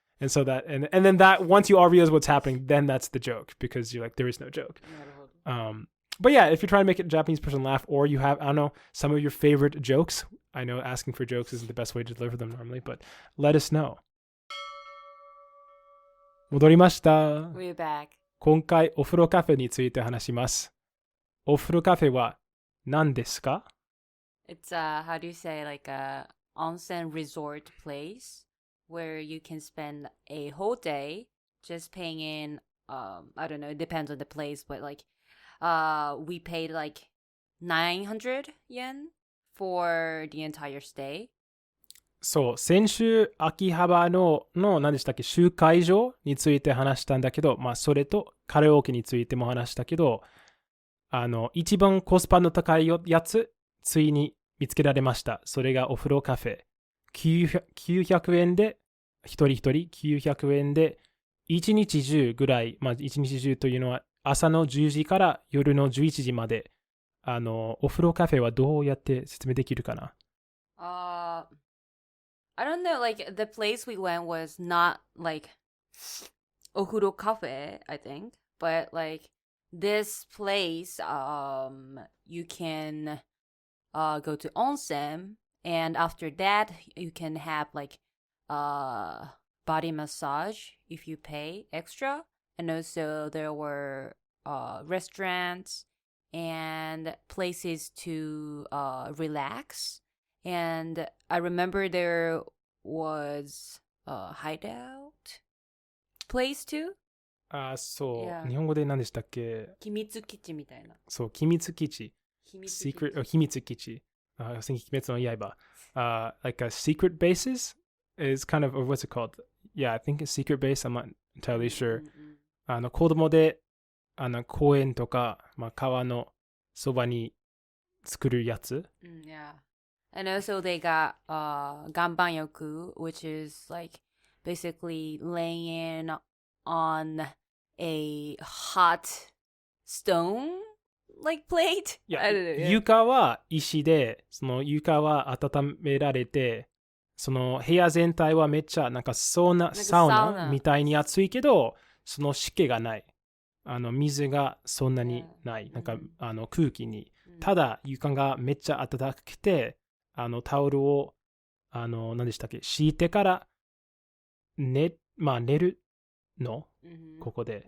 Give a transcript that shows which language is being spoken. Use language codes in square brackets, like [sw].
[en] And so that, and then that, once you all realize what's happening, then that's the joke, because you're like, there is no joke. But yeah, if you're trying to make a Japanese person laugh, or you have, I don't know, some of your favorite jokes. I know asking for jokes isn't the best way to deliver them normally, but let us know. [ja] 戻りました。 [en] We're back. [ja] 今回お風呂カフェについて話します。お風呂カフェは何ですか？ [en] It's how do you say, like a onsen resort place where you can spend a whole day just paying in, I don't know, it depends on the place, but like we paid like 900 yen for the entire stay. [ja] そう、先週秋葉原の何でしたっけ、集会所について話したんだけど、まあそれとカラオケについても話したけど、一番コスパの高いやつ、ついに見つけられました。それがお風呂カフェ。900円で、一人一人900円で、一日中ぐらい、まあ一日中というのは朝の10時から夜の11時まで、お風呂カフェはどうやって説明できるかな？ [en] I don't know, like the place we went was not like Ofuro Cafe, I think, but like this place, you can go to onsen, and after that you can have like body massage if you pay extra, and also there were restaurants and places to relax. And I remember there was a hideout place too. [ja] そう、 [en] Yeah. [ja] 日本語で何でしたっけ？秘密基地みたいな。そう、秘密基地。 [en] Secret, [ja] 秘密基地。鬼滅の刃。 [en] Like a secret bases is kind of, or what's it called? Yeah, I think it's secret base. I'm not entirely sure. [ja] 子供で公園とか、まあ、川のそばに作るやつ。 [en] Yeah. And also they got ganbanyoku, which is like basically laying on a hot stone like plate. Yeah, I don't know. [ja] 床は石で、その床は温められて、その部屋全体はめっちゃなんかサウナみたいに暑いけど、その湿気がない。水がそんなにない。なんか空気に。ただ床がめっちゃ暖かくて、タオルを何でしたっけ、敷いてから寝るの、ここで。